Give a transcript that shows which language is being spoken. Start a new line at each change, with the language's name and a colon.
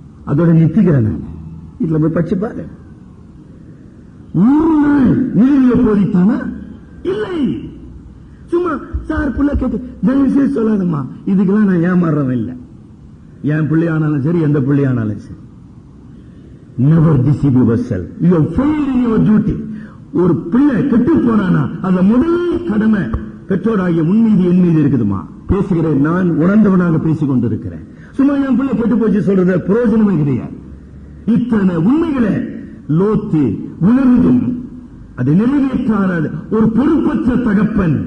Tamil: அதோட நிறுத்திக்கிறேன். இதுல போய் படிச்சு பாரு. ஒரு நாள் நீதியை போதித்தானா? இல்லை. சும்மா சார் புள்ள கேட்டு தயவு செய்து சொல்லாதம்மா, இதுக்கெல்லாம் நான் ஏமாறவன் இல்லை. என் பிள்ளையானாலும் சரி, எந்த பிள்ளையானாலும் சரி.
English: Never deceive yourself. You have failed in your duty.
Tamil: ஒரு பிள்ளை கெட்டு போனானா அந்த முதல் கடமை பெற்றோராகிய உன் மீது என் மீது இருக்குதுமா. பேசுகிறேன், நான் உணர்ந்தவனாக பேசிக் கொண்டிருக்கிறேன். சும்மா என் பிள்ளை கெட்டு போச்சு சொல்றது பிரயோஜனமே கிடையாது. இத்தனை உண்மைகளை லோத்து உணர்ந்தும் அதை நிறைவேற்றாத ஒரு பொறுப்பற்ற தகப்பன்.